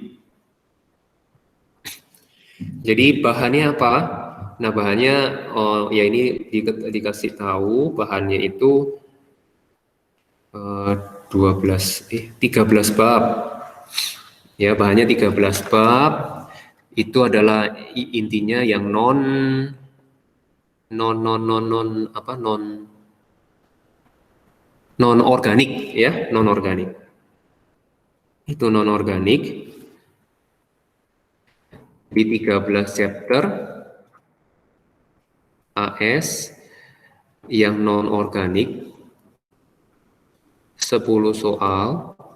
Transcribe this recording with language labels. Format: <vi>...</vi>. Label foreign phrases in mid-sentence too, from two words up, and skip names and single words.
<id>Jadi bahannya apa? Nah, bahannya ya ini dikasih tahu bahannya itu 13 bab. Ya, bahannya 13 bab. Itu adalah intinya yang non non non non non apa non non organik ya, non organik. Itu non organik di 13 chapter AS yang non organik 10 soal.</id>